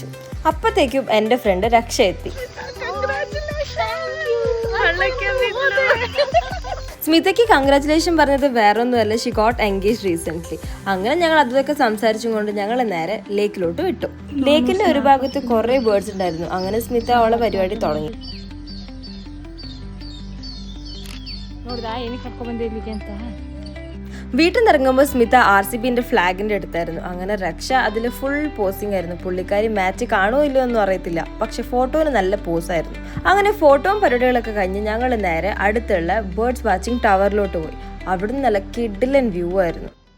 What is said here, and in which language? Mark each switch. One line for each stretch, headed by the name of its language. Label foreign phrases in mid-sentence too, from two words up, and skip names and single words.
Malayalam: അപ്പത്തേക്കും എൻ്റെ ഫ്രണ്ട് രക്ഷ എത്തി. സ്മിതയ്ക്ക് കൺഗ്രാറ്റുലേഷൻ പറഞ്ഞത് വേറെ ഒന്നുമല്ല,
English: she got engage recent.
Malayalam: അങ്ങനെ ഞങ്ങൾ അതൊക്കെ സംസാരിച്ചും കൊണ്ട് ഞങ്ങൾ നേരെ ലേക്കിലോട്ട് വിട്ടു. ലേക്കിന്റെ ഒരു ഭാഗത്ത് കുറേ ബേർഡ്സ് ഉണ്ടായിരുന്നു. അങ്ങനെ സ്മിത അവളെ പരിപാടി തുടങ്ങി.
Kannada: ನೋಡ್ದಾ ಏನಿಗೆ ಕರ್ಕೊ ಬಂದಿರ್ಲಿಕ್ಕೆ ಅಂತ.
Malayalam: വീട്ടിൽ നിന്ന് ഇറങ്ങുമ്പോൾ സ്മിത RCBന്റെ ഫ്ലാഗിന്റെ അടുത്തായിരുന്നു. അങ്ങനെ രക്ഷ അതിൽ
English: full posing
Malayalam: ആയിരുന്നു. പുള്ളിക്കാരി മാച്ച് കാണുമോ ഇല്ലയോ ഒന്നും അറിയത്തില്ല, പക്ഷെ ഫോട്ടോന് നല്ല പോസായിരുന്നു. അങ്ങനെ ഫോട്ടോയും പരിപാടികളൊക്കെ കഴിഞ്ഞ് ഞങ്ങൾ നേരെ അടുത്തുള്ള
English: birds watching
Malayalam: ടവറിലോട്ട് പോയി. അവിടുന്ന് നല്ല കിഡിലൻ വ്യൂ ആയിരുന്നു.